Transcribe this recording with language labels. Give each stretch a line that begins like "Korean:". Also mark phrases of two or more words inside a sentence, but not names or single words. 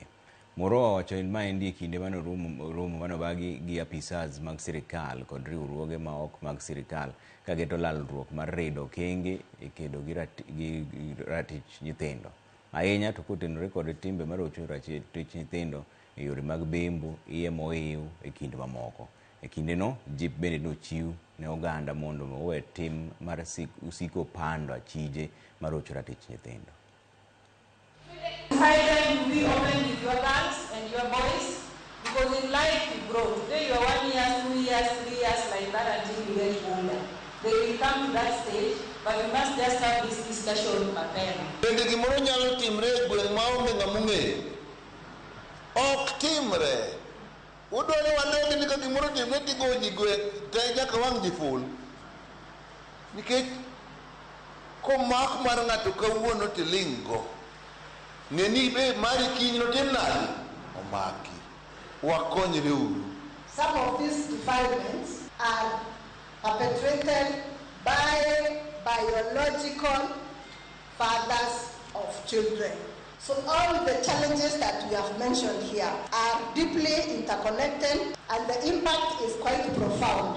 Luo (Kenya and Tanzania): Moro owacho in ma endi kinde mano romo mano bagi gi apisas mag sirikal kod riwruoge ma ok mag sirikal ka geto lalruok mar redo kenge e kedo gi ratich nyithindo. Ahinya to kotenore kod timbe marocho ratich nyithindo e yore mag bembo, iye moiw e kind mamoko. E kinde no jip bende nochiw ne oganda mondo owe tim mar usiko pando achije marocho ratich nyithindo.
English: You be open with your girls and your boys, because in life you grow. Today you are 1 year, 2 years, 3 years like that until you get older. They will come to that stage, but we must just have this discussion mapema.
Luo (Kenya and Tanzania): Bende gimoro nyalo timre e gweng' ma onge ng'ama ong'eyo. Ok timre. Udwani wanegi ni ka gimoro timre tigo ji gweng' te nyaka wang' ji ful. Nikech komak mar ng'ato kawuono tiling' go. Neni be mari kiny no tim nadi omaki wakonyre uru.
English: Some of these defilements are perpetrated by biological fathers of children. So all the challenges that we have mentioned here are deeply interconnected, and the impact is quite profound.